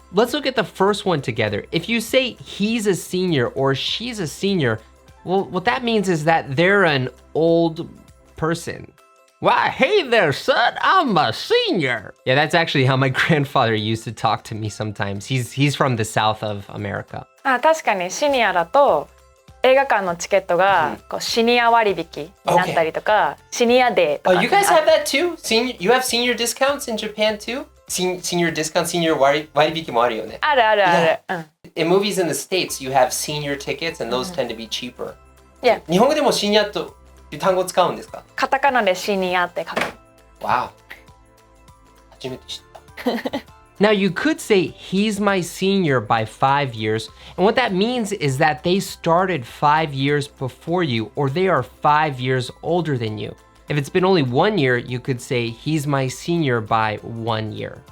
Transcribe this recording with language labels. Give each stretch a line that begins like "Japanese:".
English: Let's look at the first one together. If you say he's a senior or she's a senior, well, what that means is that they're an old person. Why, hey there, son, I'm a senior. Yeah, that's actually how my grandfather used to talk to me sometimes. He's from the south of America.
Japanese: 確かにシニアだと映画館のチケットがこうシニア割引になったりとか、シニアデーとか。
English: Oh, you guys have that too? You have senior discounts in Japan too? Senior discount,
Japanese: senior 割引もあるよね。ある。
English: In movies in the States, you have senior tickets and those tend to be cheaper. Yeah.
Japanese: 日本語でもシニアという単語を使うんですか？カタカナでシニアって書く。 Wow. 初めて知った。
English: Now you could say he's my senior by 5 years, and what that means is that they started 5 years before you or they are 5 years older than you. If it's been only 1 year, you could say he's my senior by 1 year.